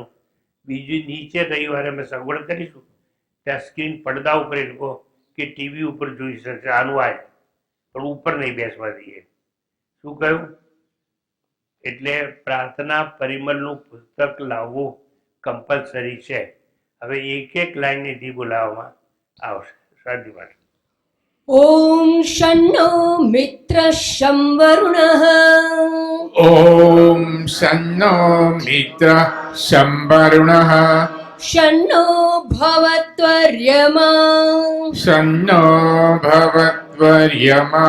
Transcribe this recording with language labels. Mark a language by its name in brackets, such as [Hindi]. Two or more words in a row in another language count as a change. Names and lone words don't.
[Gujarati] બીજું નીચે રવિવારે અમે સગવડ કરીશું, ત્યાં સ્ક્રીન પડદા ઉપર એ લોકો કે ટીવી ઉપર જોઈ શકશે. આનું આય પણ ઉપર નહીં બેસવા દઈએ. શું કહ્યું? એટલે પ્રાર્થના પરિમલનું પુસ્તક લાવવું કમ્પલસરી છે. હવે એક એક લાઈનથી બોલાવવામાં આવશે. શાંતિ પાઠ. [Sanskrit] ॐ शन्नो मित्रशं वरुणः ॐ शन्नो मित्रः शं वरुणः शन्नो भवत्वर्यमा शन्नो भवत्वर्यमा